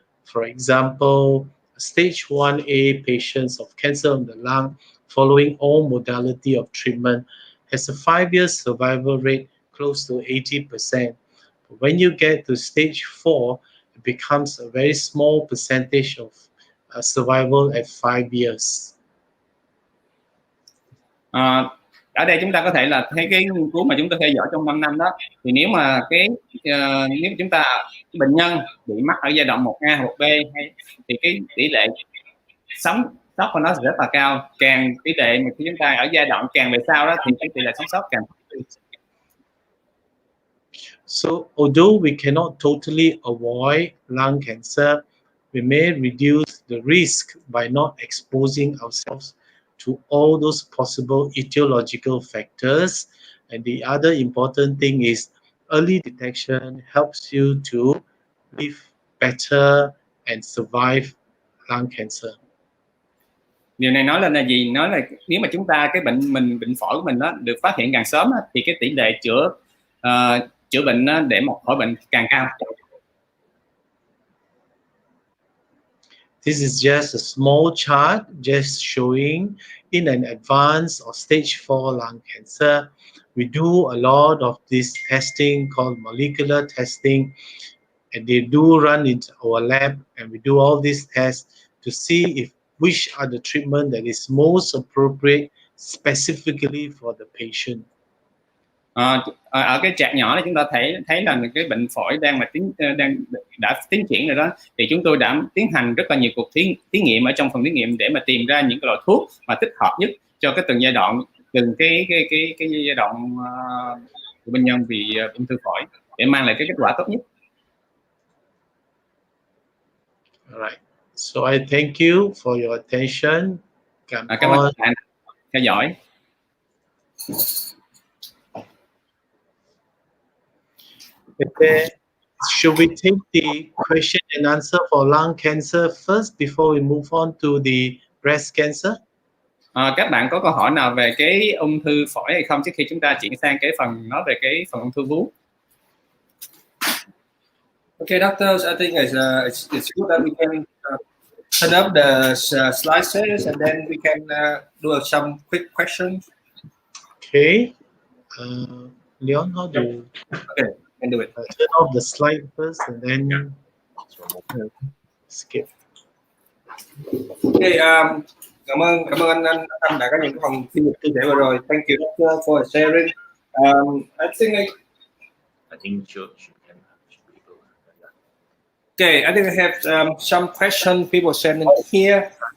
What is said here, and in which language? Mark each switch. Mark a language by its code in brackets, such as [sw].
[en] For example, stage 1A patients of cancer of the lung following all modality of treatment has a 5-year survival rate close to 80%. But when you get to stage 4, it becomes a very small percentage of survival at 5 years. [vi] Ở đây chúng ta có thể là thấy cái nghiên cứu mà chúng ta theo dõi trong 5 năm đó, thì nếu mà nếu chúng ta bệnh nhân bị mắc ở giai đoạn 1A, 1B thì cái tỷ lệ sống sót của nó rất là cao. Càng tỷ lệ mà khi chúng ta ở giai đoạn càng về sau đó thì cái tỷ lệ sống sót càng thấp. [en] So although we cannot totally avoid lung cancer, we may reduce the risk by not exposing ourselves to all those possible etiological factors. And the other important thing is early detection helps you to live better and survive lung cancer. [vi] Điều này nói lên là gì? Nói là nếu mà chúng ta cái bệnh phổi của mình đó được phát hiện càng sớm thì cái tỷ lệ chữa bệnh để một khỏi bệnh càng cao. [en] This is just a small chart just showing in an advanced or stage 4 lung cancer. We do a lot of this testing called molecular testing, and they do run in our lab, and we do all these tests to see which are the treatment that is most appropriate specifically for the patient. [vi] Ở cái chart nhỏ này chúng ta thấy là cái bệnh phổi đang đã tiến triển rồi đó, thì chúng tôi đã tiến hành rất là nhiều cuộc thí nghiệm ở trong phòng thí nghiệm để mà tìm ra những cái loại thuốc mà thích hợp nhất cho cái từng giai đoạn, từng cái giai đoạn của bệnh nhân bị ung thư phổi để mang lại cái kết quả tốt nhất. [en] Alright. So I thank you for your attention. [vi] Cảm ơn các bạn theo dõi. [en] Should we take the question and answer for lung cancer first before we move on to the breast cancer? [vi] Các bạn có câu hỏi nào về cái ung thư phổi hay không trước khi chúng ta chuyển sang cái phần nói về cái phần ung thư vú? [en] Okay, doctors, I think it's good that we can turn up the slide series and then we can do some quick questions. Okay. Leon, how do you... Okay, can do it. Turn off the slide first and then skip. [vi] Okay, cảm ơn anh Thành đã có những cái phần chia sẻ vừa rồi. [en] Thank you doctor for sharing. I think okay, I think I have some questions people send in here.